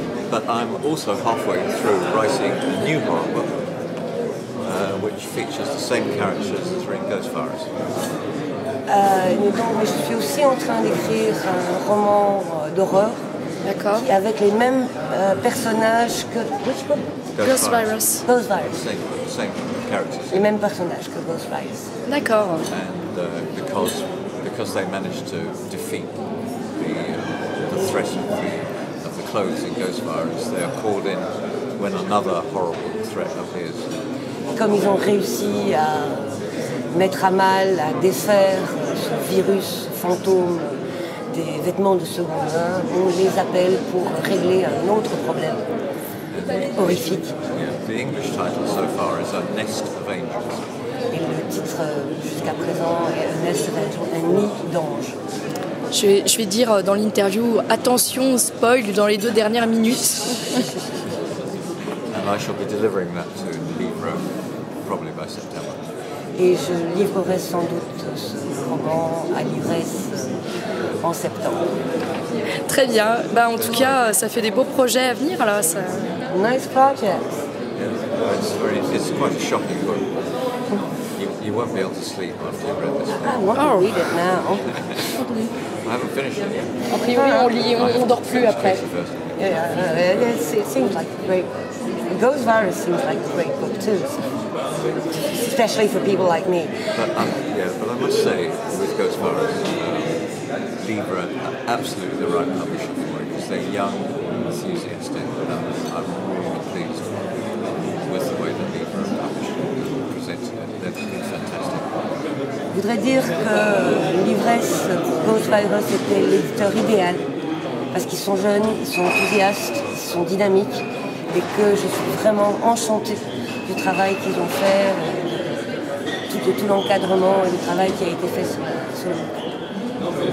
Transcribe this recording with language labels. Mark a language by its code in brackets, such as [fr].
[en] But I'm also halfway through writing a new horror book, which features the same characters as are in Ghost Virus. [fr] Donc, je suis aussi en train d'écrire un roman d'horreur. D'accord. Avec les mêmes personnages que... [en] Which book? Ghost Virus. Ghost Virus. Same characters. [fr] Les mêmes personnages que Ghost Virus. D'accord. [en] And because they managed to defeat the threat of the clothes in Ghost Virus, they are called in when another horrible threat appears. [fr] Comme ils ont réussi à mettre à mal, à défaire ce virus fantôme des vêtements de seconde main, on les appelle pour régler un autre problème horrifique. [en] Yeah, the English title so far is A Nest of Angels. [fr] Et le titre jusqu'à présent est A Nest of Angels, un nid d'anges. Je vais dire dans l'interview, attention, spoil dans les 2 dernières minutes. [en] And I shall be delivering that to Libra probably by September. [fr] Et je livrerai sans doute ce roman à l'ivresse en septembre. Très bien. En tout cas, ça fait des beaux projets à venir. Là, ça... [en] Nice project. Yeah, it's quite a shocking book. You won't be able to sleep after you've read this one. I want to read it now. I haven't finished it yet. [fr] A priori, on lit, on dort plus après. [en] It seems like a great... Ghost Virus seems like a great book too. So. Especially for people like me. But I must say, with Ghost Virus, Libra are absolutely the right publisher for it because they're young, enthusiastic, and I'm really pleased with the way that Libra are published and presented it. They've been fantastic. [fr] Je voudrais dire que l'ivresse Ghost Virus était l'éditeur idéal parce qu'ils sont jeunes, ils sont enthousiastes, ils sont dynamiques et que je suis vraiment enchantée du travail qu'ils ont fait, de tout l'encadrement et du travail qui a été fait sur le...